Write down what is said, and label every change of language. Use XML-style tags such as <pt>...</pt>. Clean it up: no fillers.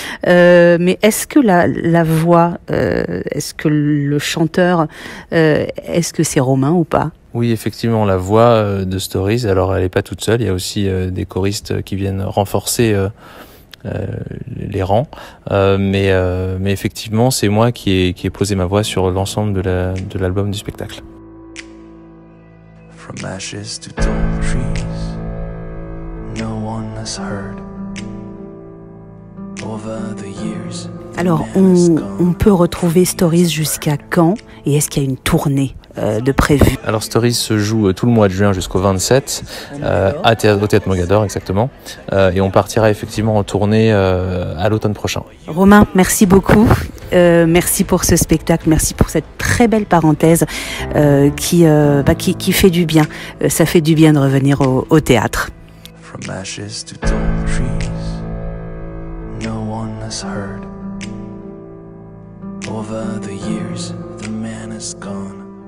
<fr>Mais est-ce que la voix, est-ce que le chanteur, est-ce que c'est Romain ou pas? Oui, effectivement, la voix de Stories, alors elle est pas toute seule. Il y a aussi des choristes qui viennent renforcer les rangs, mais effectivement c'est moi qui ai posé ma voix sur l'ensemble de l'album du spectacle.</fr> <en>From ashes to tall trees, no one has heard. Over the years.</en> <fr>Alors on peut retrouver Stories jusqu'à quand, et est-ce qu'il y a une tournée de prévu? Alors Stories se joue tout le mois de juin jusqu'au 27 au Théâtre Mogador exactement, et on partira effectivement en tournée à l'automne prochain. Romain, merci beaucoup, merci pour ce spectacle, merci pour cette très belle parenthèse qui fait du bien. Ça fait du bien de revenir au théâtre.</fr> <en>From ashes to tall trees, no one has heard. Over the years, the man is gone.</en>